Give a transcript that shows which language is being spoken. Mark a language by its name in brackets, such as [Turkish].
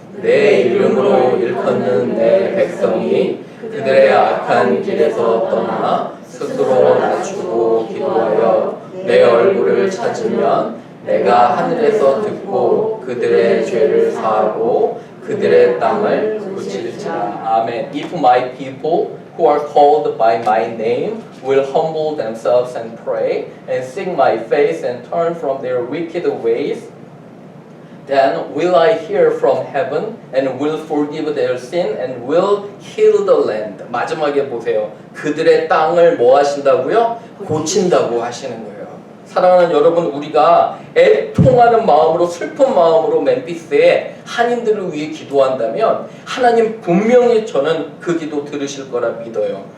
[Korean] 내 이름으로 일컫는 내 백성이 그들의 악한 길에서 떠나 스스로 낮추고 기도하여 내 얼굴을 찾으면 내가 하늘에서 듣고 그들의 죄를 사하고 그들의 땅을 고칠지라. 아멘. [English] If my people who are called by my name will humble themselves and pray and seek my face and turn from their wicked ways, then will I hear from heaven and will forgive their sin and will heal the land. [Korean] 마지막에 보세요. 그들의 땅을 뭐 하신다고요? 고친다고 하시는 거예요. 사랑하는 여러분, 우리가 애통하는 마음으로 슬픈 마음으로 멤피스의 한인들을 위해 기도한다면 하나님 분명히 저는 그 기도 들으실 거라 믿어요.